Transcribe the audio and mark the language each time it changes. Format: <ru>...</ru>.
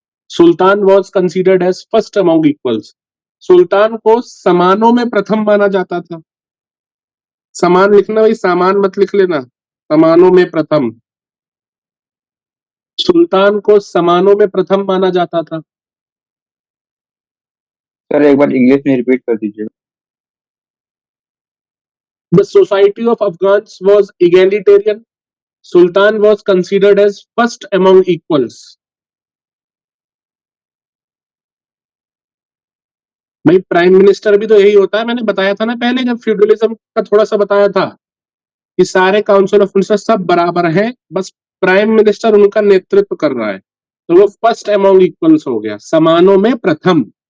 <en>सुल्तान was considered as first among equals.</en> <hi>सुल्तान को समानों में प्रथम माना जाता था। समान लिखना भाई, सामान मत लिख लेना, समानों में प्रथम। सुल्तान को समानों में प्रथम माना जाता था। सर एक बार इंग्लिश में रिपीट कर दीजिए।</hi> <en>The society of Afghans was egalitarian. Sultan was considered as first among equals.</en> <hi>भाई प्राइम मिनिस्टर भी तो यही होता है, मैंने बताया था ना पहले जब फ्यूडलिज्म का थोड़ा सा बताया था कि सारे काउंसिल ऑफ मिनिस्टर सब बराबर हैं, बस प्राइम मिनिस्टर उनका नेतृत्व कर रहा है, तो वो फर्स्ट अमंग इक्वल्स हो गया, समानों में प्रथम।</hi>